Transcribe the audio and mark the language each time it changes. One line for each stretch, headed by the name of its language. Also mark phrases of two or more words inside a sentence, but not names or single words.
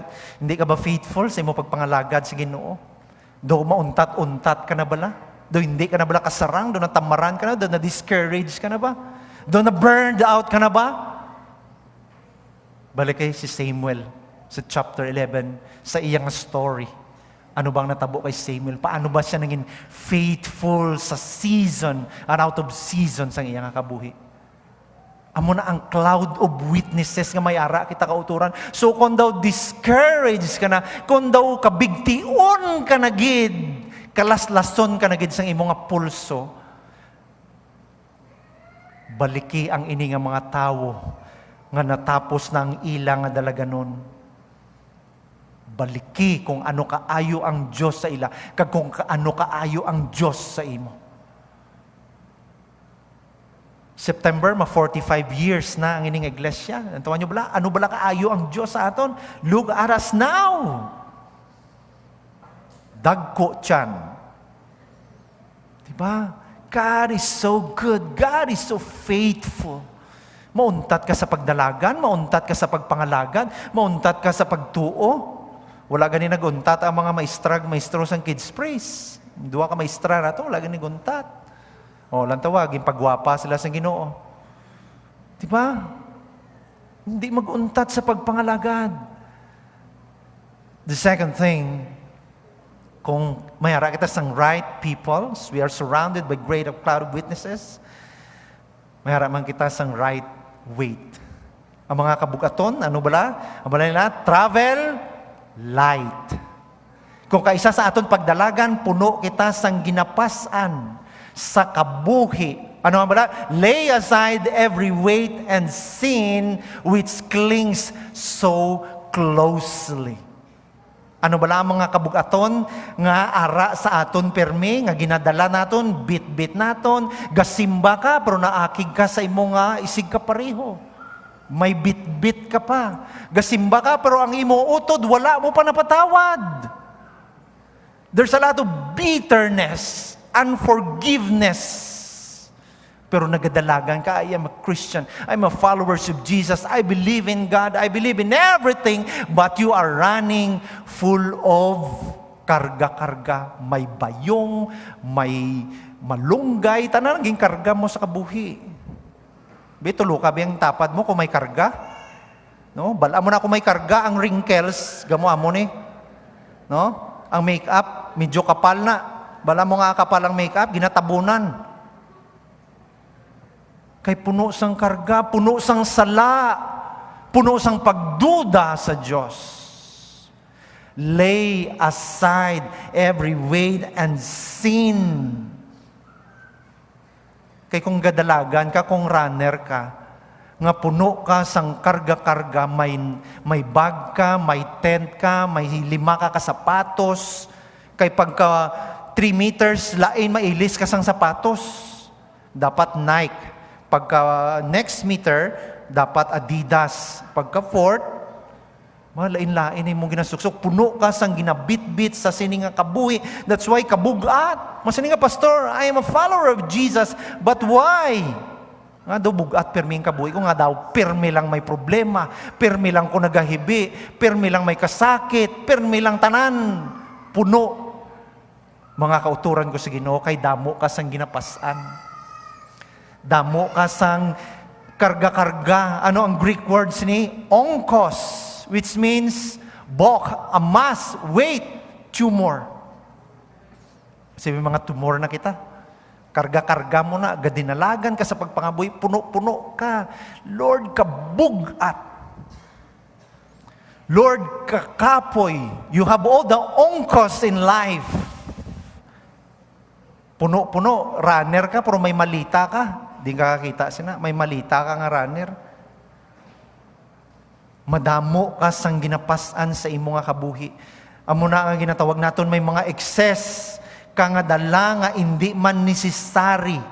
Hiligaynon: Hindi ka ba faithful sa imo pagpangalagad sa Ginoo? Do mauntat-untat ka na bala? Do hindi ka na bala kasarang? Do natamaran ka na? Do na-discourage ka na ba? Do na-burned out ka na ba? Balik kay si Samuel sa chapter 11 sa iyang story. Ano bang natabo kay Samuel? Paano ba siya naging faithful sa
English: season and out of season
Hiligaynon: sa iyang kabuhi? Amo na ang
English: cloud of witnesses
Hiligaynon: nga may ara kita kauturan. So kung daw discouraged ka na, kung daw kabigtion ka na gid, kalaslason ka na gid sang imong nga pulso, baliki ang ini nga mga tawo nga natapos na ang ilang nga dalaganon. Baliki kung ano kaayo ang Dios sa ila, kag kung ano kaayo ang Dios sa imo. September, 45 years na ang ining iglesia. Antawan nyo bala? Ano bala kaayo ang Diyos sa aton?
English: Look at us now.
Hiligaynon: Dagko tiyan. Diba?
English: God is so good. God is so faithful.
Hiligaynon: Mauntat ka sa pagdalagan, mauntat ka sa pagpangalagad, mauntat ka sa pagtuo. Wala gani naguntat ang mga maestro sang kids praise. Duwa ka maestra na to, wala gani guntat. O, lang tawagin, pagwapa sila sa Ginoo. Diba? Hindi mag-untat sa pagpangalagad.
English: The second thing,
Hiligaynon: kung mayara kita sang
English: right people, we are surrounded by great cloud of witnesses,
Hiligaynon: mayara man kita sang right weight. Ang mga kabugaton, ano bala? Ang bala nila,
English: travel light.
Hiligaynon: Kung kaisa sa aton pagdalagan, puno kita sang ginapasan sa kabuhi. Ano nga ba?
English: Lay aside every weight and sin which clings so closely.
Hiligaynon: Ano ba ang mga kabugaton nga ara sa aton permi, nga ginadala naton, bit-bit naton, gasimba ka, pero naakig ka sa imo nga isig ka pareho. May bit-bit ka pa. Gasimba ka, pero ang imo utod, wala mo pa napatawad.
English: There's a lot of bitterness, unforgiveness.
Hiligaynon: Pero nagadalagan ka,
English: I am a Christian. I'm a follower of Jesus. I believe in God. I believe in everything. But you are running full of
Hiligaynon: karga-karga. May bayong, may malunggay. Tanan naging karga mo sa kabuhi. Bitulo ka biyang tapad mo kung may karga? No? Bala mo na kung may karga, ang wrinkles, gamo mo ni. No? Ang makeup, medyo kapal na. Bala mo nga kapal ang makeup, ginatabunan. Kay puno sang karga, puno sang sala, puno sang pagduda sa Diyos. Lay aside every weight and sin. Kay kung gadalagan ka, kung runner ka, nga puno ka sang karga-karga, may bag ka, may tent ka, may 5 ka kasapatos, kay pagka 3 meters, lain mailis ka sang sapatos. Dapat Nike. Pagka next meter, dapat Adidas. Pagka 4th, Malain-lain ay mong ginasuksok. Puno ka sang ginabit-bit sa sini nga kabuhi.
English: That's why
Hiligaynon: kabugat. Masini nga, Pastor,
English: I am a follower of Jesus. But why?
Hiligaynon: Nga daw bugat, permi ang kabuhi ko. Nga daw, permi lang may problema. Permi lang ko nagahibi. Permi lang may kasakit. Permi lang tanan. Puno. Mga kauturan ko sa Ginoo, kay damo ka sang ginapasan. Damo ka sang karga-karga. Ano ang
English: Greek words
Hiligaynon: ni? Onkos.
English: Which means bulk, a mass, weight, tumor.
Hiligaynon: Kasi may mga tumor na kita. Karga-karga mo na, gadinalagan ka sa pagpangabuhi, puno-puno ka. Lord, kabugat. Lord, kakapoy.
English: You have all the onkos in life.
Hiligaynon: Puno-puno, runner ka, pero may malita ka. Di ka kakita sina, may malita ka nga runner. Madamo ka sang ginapasan sa imo nga kabuhi. Amo na nga ginatawag naton may mga excess ka nga dala nga hindi man necessary.